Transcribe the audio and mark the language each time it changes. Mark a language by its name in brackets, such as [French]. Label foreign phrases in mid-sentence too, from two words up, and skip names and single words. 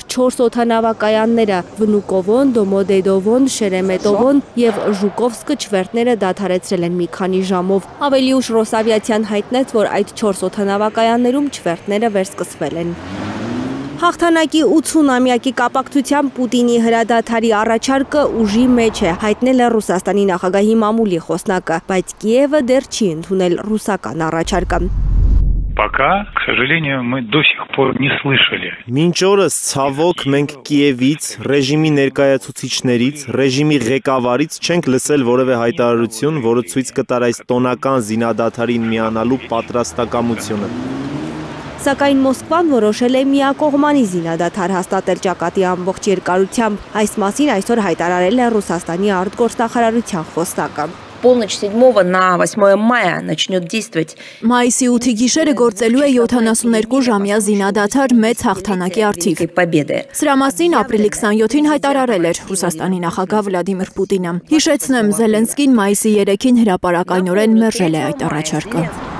[Armenian] 4 օդանավակայանները Վնուկովոն, Դոմոդեդովոն, Շերեմետովոն եւ Ժուկովսկը չվերթները դադարեցրել են մի քանի ժամով։ Ավելի ուշ Ռոսավիացիան հայտնեց, որ այդ 4 օդանավակայաններում չվերթները վերսկսվել են։ Հաղթանակի 80-ամյակի կապակցությամբ Պուտինի հրադադարի առաջարկը ուժի մեջ է, հայտնել է Ռուսաստանի նախագահի մամուլի խոսնակը, բայց Կիևը դեռ չի ընդունել ռուսական առաջարկը։ [Russian] Пока, к сожалению, мы до сих пор не слышали. [Armenian] Մինչ օրս ցավոք մենք Կիևից, ռեժիմի ներկայացուցիչներից, ռեժիմի ղեկավարից չենք լսել որևէ հայտարարություն, որը ցույց կտար այս տոնական զինադադարին միանալու պատրաստակամությունը։ Սակայն Մոսկվան որոշել է միակողմանի զինադադար հաստատել ճակատի ամբողջ երկարությամբ։ Այս մասին այսօր հայտարարել է Ռուսաստանի արտգործնախարարության խոսնակը։ [Russian] Полночь 7 на 8 мая начнет действовать. [Armenian] Մայիսի 8-ի գիշերը գործելու է 72 ժամյա զինադադար մեծ հաղթանակի առթիվ։ Սրա մասին ապրիլի 27-ին հայտարարել էր Ռուսաստանի նախագահ Վլադիմիր Պուտինը։ Հիշեցնեմ, Զելենսկին մայիսի 3-ին հրապարակայնորեն մերժել է այդ առաջարկը։